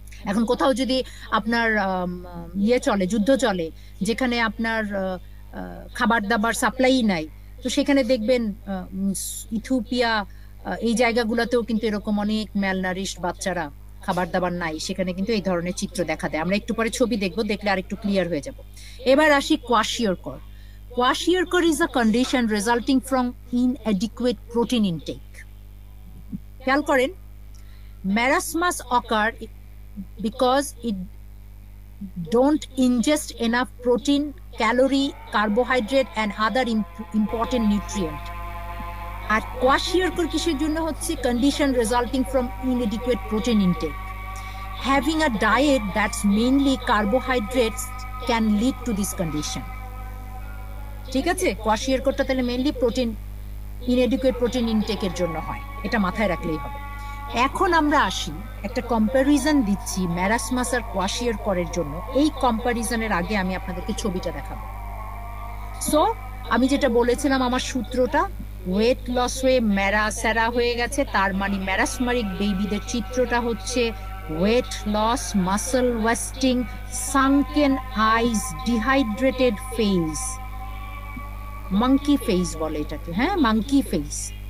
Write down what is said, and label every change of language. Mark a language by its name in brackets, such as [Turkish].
[Bangla] এখন কোথাও যদি আপনার চলে, যুদ্ধ চলে, যেখানে আপনার খাবার দাবার সাপ্লাই নাই, তো সেখানে দেখবেন ইথিওপিয়া এই জায়গাগুলোতেও কিন্তু এরকম অনেক ম্যালনারিশড বাচ্চারা, খাবার দাবার নাই, সেখানে কিন্তু এই ধরনের চিত্র দেখা দেয়। আমরা একটু পরে ছবি দেখবো, দেখলে আর একটু ক্লিয়ার হয়ে যাব। এবার আসি কোয়াশিয়রকর। [English] Kwashiorkor is a condition resulting from inadequate protein intake. [Bangla] খেয়াল করেন, [English] Marasmus occur because it don't ingest enough protein, calorie, carbohydrate and other important nutrient. [Bangla] আর কোয়াশিয়রকর কিসের জন্য হচ্ছে? [English] condition resulting from inadequate protein intake. Having a diet that's mainly carbohydrates can lead to this condition. [Bangla] ঠিক আছে, কোয়াশিয়রকরটা তাহলে mainly protein, [English] inadequate protein intake [Bangla] এর জন্য হয়, এটা মাথায় রাখলেই হবে। এখন আমরা আসি, একটা কম্প্যারিজন দিচ্ছি ম্যারাসমাস আর কোয়াশিয়রকরের জন্য। এই কম্প্যারিজনের আগে আমি আপনাদেরকে ছবিটা দেখাবো। সো আমি যেটা বলেছিলাম, আমার সূত্রটা, ওয়েট লস হয়ে ম্যারা স্যারা হয়ে গেছে, তার মানে ম্যারাসমারিক বেবিদের চিত্রটা হচ্ছে ওয়েট লস, মাসল ওয়েস্টিং, সাঙ্কেন আইজ, ডিহাইড্রেটেড ফেস, মাঙ্কি ফেস বলে এটাকে, হ্যাঁ মাঙ্কি ফেস।